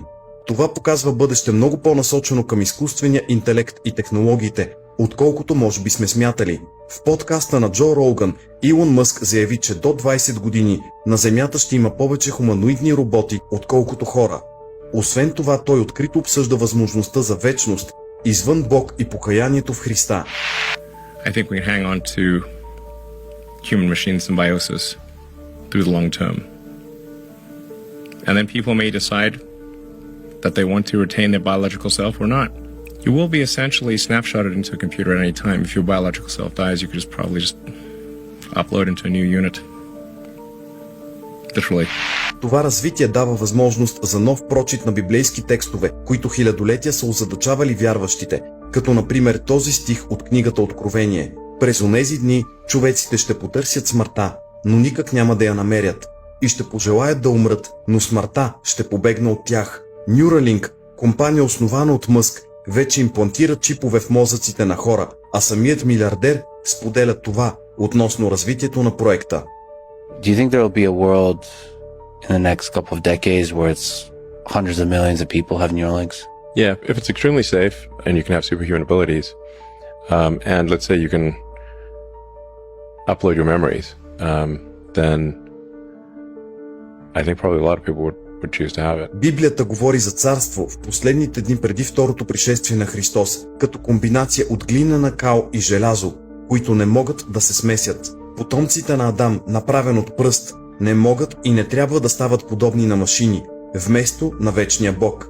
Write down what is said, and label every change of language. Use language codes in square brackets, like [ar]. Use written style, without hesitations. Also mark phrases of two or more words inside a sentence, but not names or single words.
[bg] Това показва бъдеще много по-насочено към изкуствения интелект и технологиите, отколкото може би сме смятали. В подкаста на Джо Роган, Илон Мъск заяви, че до 20 години на Земята ще има повече хуманоидни роботи, отколкото хора. Освен това, той открито обсъжда възможността за вечност, извън Бог и покаянието в Христа. [en] I think we hang on to human-machine symbiosis through the long term. And then people may decide that they want to retain their biological self or not. You will be essentially snapshotted into a computer at any time. If your biological self dies, you could probably just upload into a new unit. Literally. [bg] Това развитие дава възможност за нов прочит на библейски текстове, които хилядолетия са озадачавали вярващите, като например този стих от книгата Откровение. През онези дни човеците ще потърсят смъртта, но никак няма да я намерят, и ще пожелаят да умрат, но смъртта ще побегне от тях. Neuralink, компания основана от Мъск, вече имплантира чипове в мозъците на хора, а самият милиардер споделя това относно развитието на проекта. [en] Do you think there will be a world in the next couple of decades where it's hundreds of millions of people have Neuralinks? Yeah, if it's extremely safe and you can have superhuman abilities, and let's say you can upload your memories, then I think probably a lot of people would choose to have it. [bg] Библията говори за царство в последните дни преди второто пришествие на Христос, като комбинация от глинена кал и желязо, които не могат да се смесят. Потомците на Адам, направен от пръст, не могат и не трябва да стават подобни на машини, вместо на вечния Бог.